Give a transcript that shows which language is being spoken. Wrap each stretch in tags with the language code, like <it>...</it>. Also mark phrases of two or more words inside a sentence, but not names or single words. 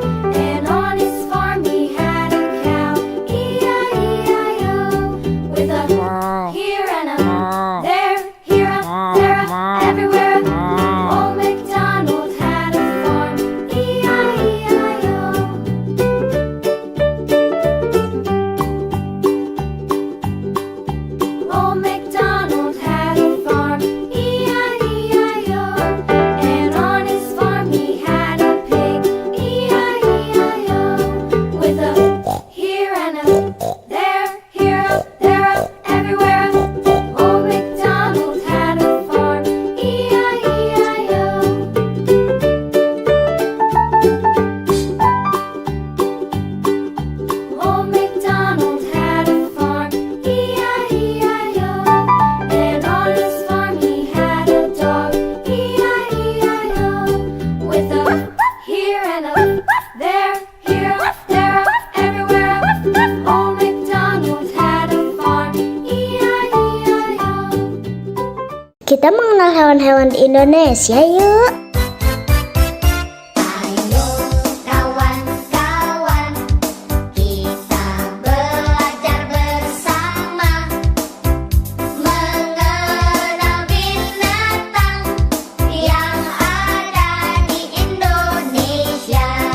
<en>And on his farm he had a cow, E-I-E-I-O. With a here and a there, everywhere. Old MacDonald had a farm, E-I-E-I-O. Old MacDonald had a farm, E-I-E-I-O. And on his farm he had a pig, E-I-E-I-O. With a here and a there, everywhere. Old MacDonald had a farm, E-I-E-I-O. Old MacDonald had a farm, E-I-E-I-O. And on his farm he had a dog, E-I-E-I-O. With a here and a there, everywhere. Old MacDonald had a farm, E-I-E-I-O.</en> <id>Kita mengenal hewan-hewan di Indonesia yuk. Ayo kawan-kawan, kita belajar bersama mengenal binatang yang ada di Indonesia.</id>